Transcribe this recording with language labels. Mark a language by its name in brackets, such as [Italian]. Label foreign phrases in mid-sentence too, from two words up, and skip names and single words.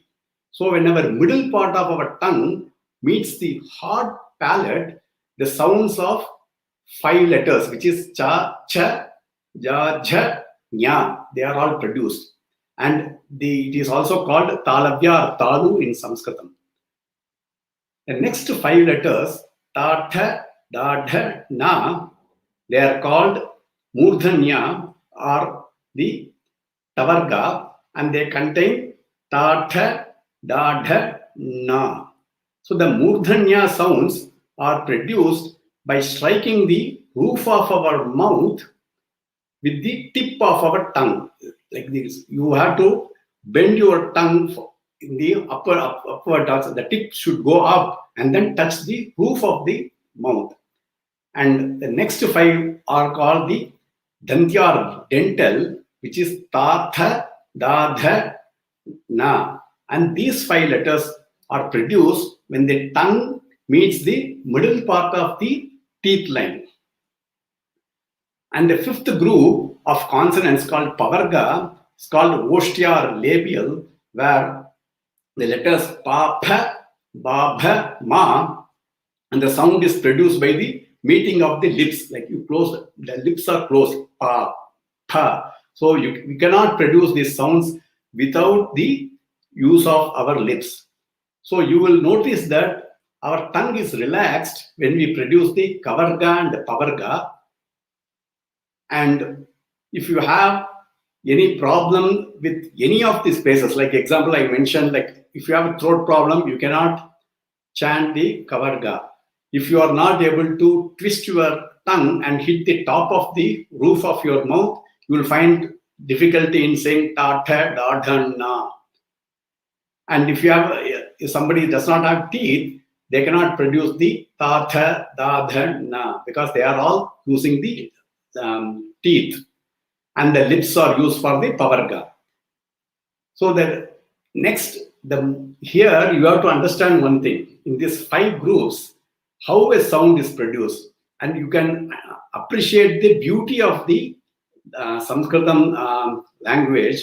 [English] So whenever middle part of our tongue meets the hard palate, the sounds of 5 letters, which is cha, cha, ja, jha, nya, they are all produced. And it is also called talavya or talu in Sanskritam. The next 5 letters, ta, tha, da, dha, na, they are called murdhanya or the tavarga, and they contain ta, tha, da, dha, na. So the murdhanya sounds are produced by striking the roof of our mouth with the tip of our tongue. Like this, you have to bend your tongue in the upward. The tip should go up and then touch the roof of the mouth. And the next 5 are called the dantya or dental, which is ta, tha, da, dha, na. And these 5 letters are produced when the tongue meets the middle part of the teeth line. And the 5th group of consonants called pavarga is called oshtya or labial, where the letters pa, pha, ba, bha, ma, and the sound is produced by the meeting of the lips. Like you close, the lips are closed, pa, pha. So we cannot produce these sounds without the use of our lips. So you will notice that our tongue is relaxed when we produce the kavarga and the pavarga. And if you have any problem with any of these places, like example I mentioned, like if you have a throat problem, you cannot chant the kavarga. If you are not able to twist your tongue and hit the top of the roof of your mouth, you will find difficulty in saying ta, tha, da, dha, na. And if somebody does not have teeth, they cannot produce the ta, tha, da, dha, na, because they are all using the teeth, and the lips are used for the pavarga. So the next, here you have to understand one thing. In these 5 groups, how a sound is produced, and you can appreciate the beauty of the Sanskritam language.